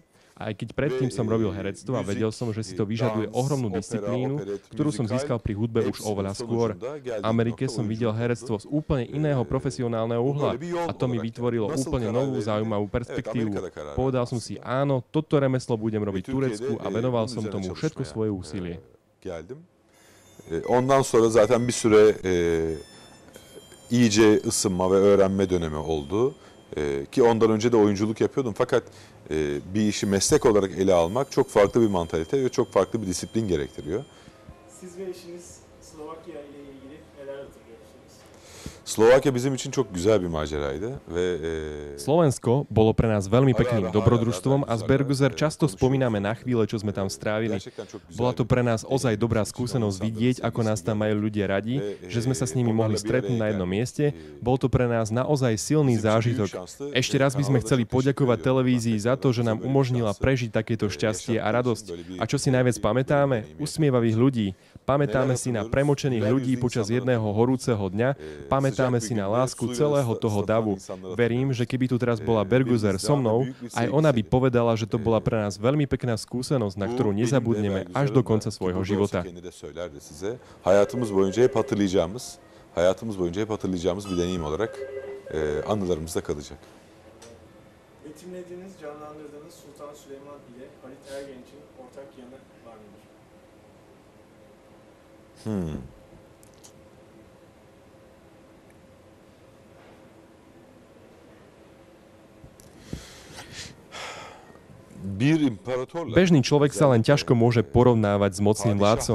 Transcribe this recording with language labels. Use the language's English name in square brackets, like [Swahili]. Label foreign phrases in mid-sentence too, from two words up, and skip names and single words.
[Slovak] Aj keď predtým som robil herectvo a vedel som, že si to vyžaduje ohromnú disciplínu, ktorú som získal pri hudbe už oveľa skôr. V Amerike som videl herectvo z úplne iného profesionálneho uhla a to mi vytvorilo úplne novú zaujímavú perspektívu. Povedal som si, áno, toto remeslo budem robiť v Turecku a venoval som tomu všetko svoje úsilie. [Turkish] Ondan sonra zaten bir süre iyice ısınma ve öğrenme dönemi oldu. Ki ondan önce de oyunculuk yapıyordum fakat bir işi meslek olarak ele almak çok farklı bir mantalite ve çok farklı bir disiplin gerektiriyor. Siz ve eşiniz Slovakya ile ilgili neler hatırlıyorsunuz? Slovakya bizim için çok güzel bir maceraydı ve [Slovak] Slovensko bolo pre nás veľmi pekným dobrodružstvom a z Berguzer často spomíname na chvíle, čo sme tam strávili. Bola to pre nás ozaj dobrá skúsenosť vidieť, ako nás tam majú ľudia radi, že sme sa s nimi mohli stretnúť na jednom mieste. Bol to pre nás naozaj silný zážitok. Ešte raz by sme chceli poďakovať televízii za to, že nám umožnila prežiť takéto šťastie a radosť. A čo si najviac pamätáme? Usmievavých ľudí. Pamätáme si na premočených ľudí počas jedného horúceho dňa. Pamätáme si na lásku celého toho davu. Verím, že keby tu teraz bola Berguzer so mnou, aj ona by povedala, že to bola pre nás veľmi pekná skúsenosť, na ktorú nezabudneme až do konca svojho života. [Turkish] Hayatımız boyunca hep hatırlayacağımız bir deneyim olarak anılarımızda kalacak. Betimlediğiniz, canlandırdığınız Sultan Süleyman ile Halit Ergenç'in ortak yanı var mıdır? [Slovak] Bežný človek sa len ťažko môže porovnávať s mocným vládcom.